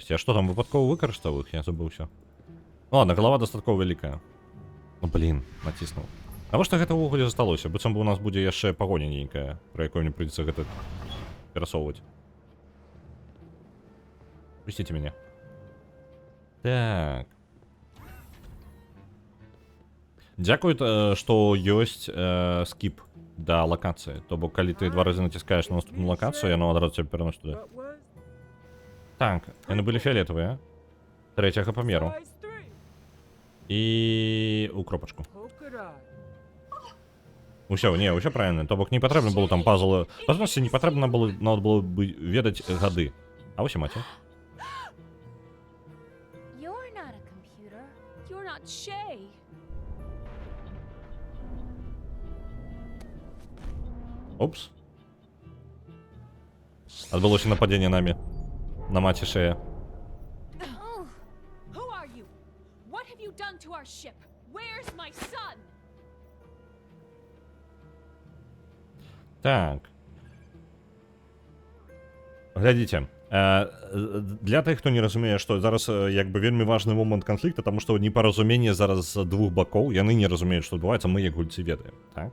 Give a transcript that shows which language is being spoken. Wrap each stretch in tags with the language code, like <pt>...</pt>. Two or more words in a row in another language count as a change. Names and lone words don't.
<be>А што там выпадкова выкарыстаў іх? Я забыўся. Ладно, галава дастаткова вялікая. Ну, блин, націснуў. Навошта гэта ўвогуле засталося? Быццам бы у нас будзе яшчэ пагоня нейкая, пра якую мне прыйдзецца гэта перасоўваць. Пусціце мяне. Так. Дзякуй, што ёсць скіп да лакацыі. То бок, калі ты 2 разы націскаеш на наступную лакацыю, яно адразу цябе пераносіць туды.</be> <en>What was?</en> <be>Так, яны былі фіолетавыя. 3-го памеру.</be> <en>Size 3.</en> <be>І у кропачку.</be> <en>Polka dot.</en> <be>Усё, не, ўсё правильно. То бок не патрэбна было там пазлы. Па сутнасці не патрэбна было нават было бы ведаць гады. А вось і маці.</be> <en>You're not a computer. You're not Shay.</en> <be>Опс. Адбылося нападзенне намі. На маці Шэя.</be> <en>Oh, Who are you? What have you done to our ship? Where's my son?</en> <be>Так. Глядзіце. Для тых, хто не разумее, што зараз як бы вельмі важны момант канфлікта, таму што непаразуменне зараз з двух бакоў, яны не разумеюць, што адбываецца, мы як гульцы ведаем, так?</be>